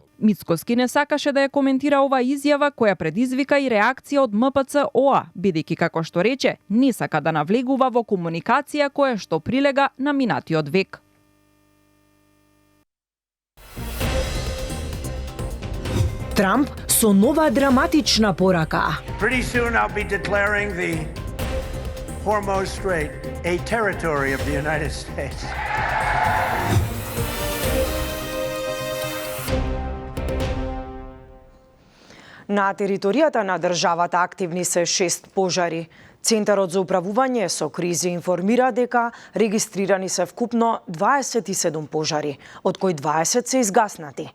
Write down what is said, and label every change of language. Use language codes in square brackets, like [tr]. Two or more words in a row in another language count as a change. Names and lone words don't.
[mk] Мицковски не сакаше да ја коментира оваа изјава која предизвика и реакција од МПЦ-ОА, бидејќи како што рече, не сака да навлегува во комуникација која што прилега на минатиот век. Трамп со нова драматична порака. [en] Pretty soon I'll be declaring the Hormuz Strait a territory of the United States. [mk] На територијата на државата активни се 6 пожари. Центарот за управување со кризи информира дека регистрирани се вкупно 27 пожари, од кои 20 се изгаснати.